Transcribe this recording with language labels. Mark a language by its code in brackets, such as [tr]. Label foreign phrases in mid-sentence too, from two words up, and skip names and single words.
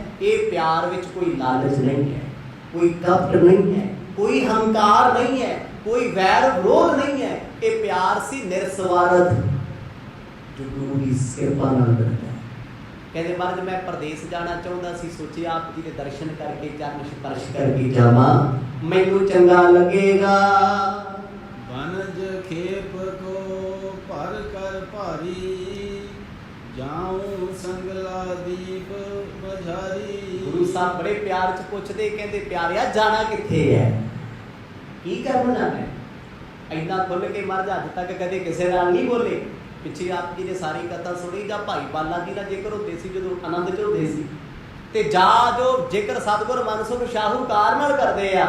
[pa] ਇਹ ਪਿਆਰ ਵਿੱਚ ਕੋਈ ਲਾਲਚ ਨਹੀਂ ਹੈ, ਕੋਈ ਕਪਟ ਨਹੀਂ ਹੈ, ਕੋਈ ਹੰਕਾਰ ਨਹੀਂ ਹੈ, ਕੋਈ ਵੈਰ ਵਿਰੋਧ ਨਹੀਂ ਹੈ। ਇਹ ਪਿਆਰ ਸੀ ਨਿਰਸਵਾਰਥ ਜੋ ਗੁਰੂ ਦੀ ਕਿਰਪਾ ਨਾਲ ਮਿਲਦਾ ਹੈ। ਕਹਿੰਦੇ ਮਹਾਰਾਜ ਮੈਂ ਪ੍ਰਦੇਸ ਜਾਣਾ ਚਾਹੁੰਦਾ ਸੀ, ਸੋਚਿਆ ਆਪ ਜੀ ਦੇ ਦਰਸ਼ਨ ਕਰਕੇ ਚਰਨ ਸਪਰਸ਼ ਕਰਕੇ ਜਾਵਾਂ, ਮੈਨੂੰ ਚੰਗਾ ਲੱਗੇਗਾ। [bra] बनज खेप को भर कर भारी, जाऊं संगला दीप मझारी। [pa] ਗੁਰੂ ਸਾਹਿਬ ਬੜੇ ਪਿਆਰ ਚ ਪੁੱਛਦੇ, ਕਹਿੰਦੇ ਪਿਆਰਿਆ ਜਾਣਾ ਕਿੱਥੇ ਹੈ, ਕੀ ਕਰਨ ਜਾਣਾ ਹੈ? ਇੰਨਾ ਖੁੱਲ ਕੇ ਮਹਾਰਾਜ ਅੱਜ ਤੱਕ ਕਦੇ ਕਿਸੇ ਨਾਲ ਨਹੀਂ ਬੋਲੇ। ਪਿੱਛੇ ਆਪ ਜੀ ਨੇ ਸਾਰੀ ਕਥਾ ਸੁਣੀ, ਜਾਂ ਭਾਈ ਬਾਲਾ ਜੀ ਦਾ ਜ਼ਿਕਰ ਹੁੰਦੇ ਸੀ ਜਦੋਂ ਆਨੰਦ ਚ ਹੁੰਦੇ ਸੀ, ਤੇ ਜਾਂ ਜੋ ਜ਼ਿਕਰ ਸਤਿਗੁਰ ਮਨਸੁਖ ਸ਼ਾਹੂਕਾਰ ਨਾਲ ਕਰਦੇ ਆ।